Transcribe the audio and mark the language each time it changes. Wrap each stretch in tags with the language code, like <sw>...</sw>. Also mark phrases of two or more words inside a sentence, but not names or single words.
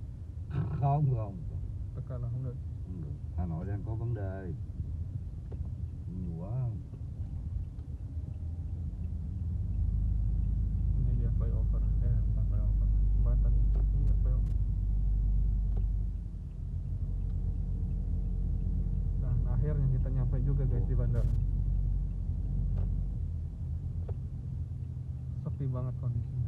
<vi>Không. Tất cả là không được. Không được. Hà Nội đang có vấn đề. Nhiều quá.</vi> <id>Ini dia flyover. Bukan flyover. Jembatan. Ini flyover. Nah, akhirnya kita nyampe juga guys di bandara. Sepi banget kondisinya.</id>